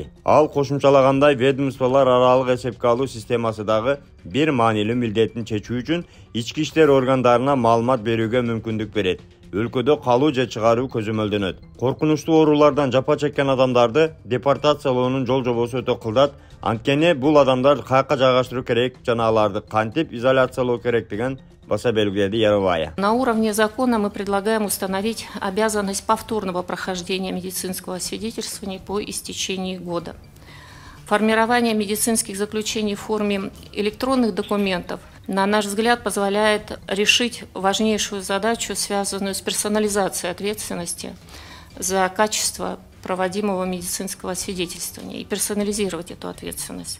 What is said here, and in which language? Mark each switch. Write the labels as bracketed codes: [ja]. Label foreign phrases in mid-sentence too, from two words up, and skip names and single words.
[ky] Ал кошумчалагандай, ведомстволор аралык эсепке алуу системасы дагы бир маанилүү милдеттин чечүү үчүн ички иштер органдарына маалымат берүүгө мүмкүндүк берет. Өлкөдө калуу же чыгаруу көзөмөлдөнөт. Коркунучтуу оорулардан жапа чеккен адамдарды депортациялоонун жол жобосу өтө кылдат. Анткени бул адамдар каяка жайгаштыруу керек жана аларды кантип изоляциялоо керек деген баса белгиледи Яровая. [ru] На уровне закона мы предлагаем установить обязанность повторного прохождения медицинского освидетельствования по истечении года. Формирование медицинских заключений в форме электронных документов, на наш взгляд, позволяет решить важнейшую задачу, связанную с персонализацией ответственности за качество проводимого медицинского освидетельствования и персонализировать эту ответственность.